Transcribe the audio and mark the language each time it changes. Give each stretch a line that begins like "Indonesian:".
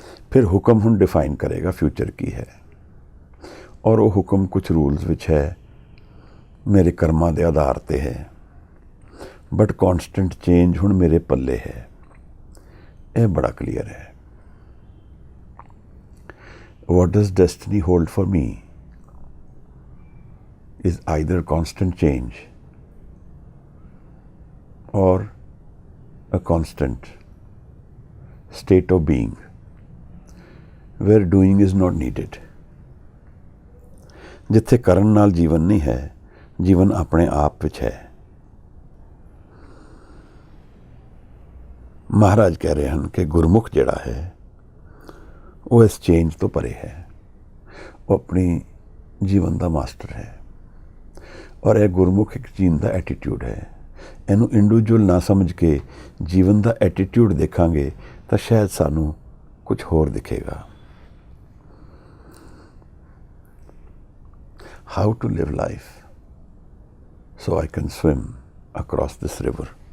Punjabi: ਫਿਰ ਹੁਕਮ ਹੁਣ ਡਿਫਾਈਨ ਕਰੇਗਾ ਫਿਊਚਰ ਕੀ ਹੈ, ਔਰ ਉਹ ਹੁਕਮ ਕੁਝ ਰੂਲਸ ਵਿੱਚ ਹੈ, ਮੇਰੇ ਕਰਮਾਂ ਦੇ ਆਧਾਰ ਤੇ ਹੈ,
English: but constant change
Punjabi: ਹੁਣ ਮੇਰੇ ਪੱਲੇ ਹੈ। ਇਹ ਬੜਾ ਕਲੀਅਰ ਹੈ।
English: What does destiny hold for me is either constant change or a constant state of being where doing is not needed.
Punjabi: ਜਿੱਥੇ ਕਰਨ ਨਾਲ ਜੀਵਨ ਨਹੀਂ ਹੈ, ਜੀਵਨ ਆਪਣੇ ਆਪ ਵਿੱਚ ਹੈ। ਮਹਾਰਾਜ ਕਹਿ ਰਹੇ ਹਨ ਕਿ ਗੁਰਮੁਖ ਜਿਹੜਾ ਹੈ ਉਹ ਇਸ ਚੇਂਜ ਤੋਂ ਪਰੇ ਹੈ। ਉਹ ਆਪਣੀ ਜੀਵਨ ਦਾ ਮਾਸਟਰ ਹੈ। ਔਰ ਇਹ ਗੁਰਮੁਖ ਇੱਕ ਜੀਣ ਦਾ ਐਟੀਟਿਊਡ ਹੈ। ਇਹਨੂੰ ਇੰਡੀਵਿਜੂਅਲ ਨਾ ਸਮਝ ਕੇ ਜੀਵਨ ਦਾ ਐਟੀਟਿਊਡ ਦੇਖਾਂਗੇ ਤਾਂ ਸ਼ਾਇਦ ਸਾਨੂੰ ਕੁਝ ਹੋਰ ਦਿਖੇਗਾ।
English: How to live life so I can swim across this river.